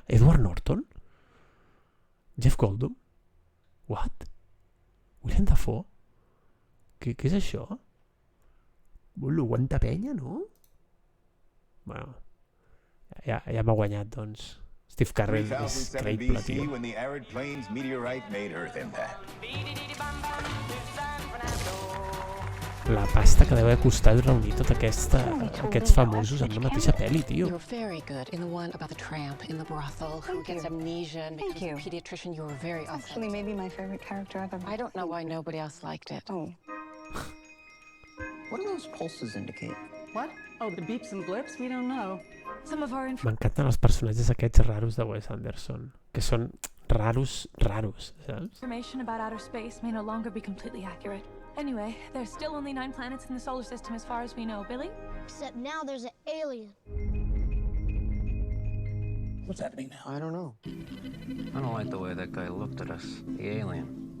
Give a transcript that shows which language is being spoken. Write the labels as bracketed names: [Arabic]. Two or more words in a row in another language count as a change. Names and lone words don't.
[English] Edward Norton? Jeff Goldblum? What? [Catalan] Willem Dafoe? Què és això? Bolo, quanta penya, no? Bueno, ja m'ha guanyat, doncs. Steve Carell és 3007 creïble, BC, tio. [English] when the arid plains meteorite made Earth impact. [Catalan] La pasta que deu haver costat reunir tots aquests famosos en una mateixa pel·li, tio. [English] You were very good in the one about the tramp in the brothel who gets amnesia and becomes a pediatrician. You were very Actually, authentic. maybe my favorite character I've ever. I don't know why nobody else liked it. Oh, What do those pulses indicate? What? Oh, the beeps and blips? We don't know. Some of our [Catalan] M'encanten els personatges aquests raros de Wes Anderson, que són raros, saps? [English] Information about outer space may no longer be completely accurate. Anyway, there's still only 9 planets in the solar system as far as we know. Billy? Except now there's an alien. What's happening now? I don't know. I don't like the way that guy looked at us. The alien.